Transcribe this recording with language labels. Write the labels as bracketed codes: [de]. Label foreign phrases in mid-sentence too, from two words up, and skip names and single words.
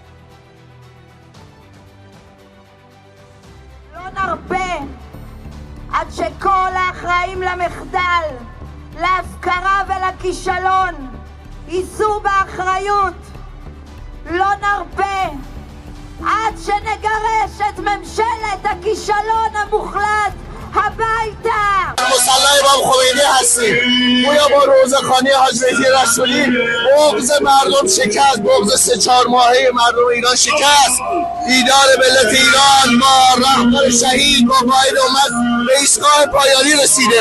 [he] לא נרפה עד שכל האחראים למחדל, להפקרה ולכישלון יישאו באחריות. לא נרפה עד שנגרש את ממשלת הכישלון המוחלט הביתה. [fa] مسلح امام خمینی هستیم. گویا با روزخوانی حاج مهدی رسولی بغض مردم شکست، بغض 3-4 ماهه مردم ایران شکست. دیدار ملت ایران با رهبر شهید با قائد امت به ایستگاه پایانی رسیده.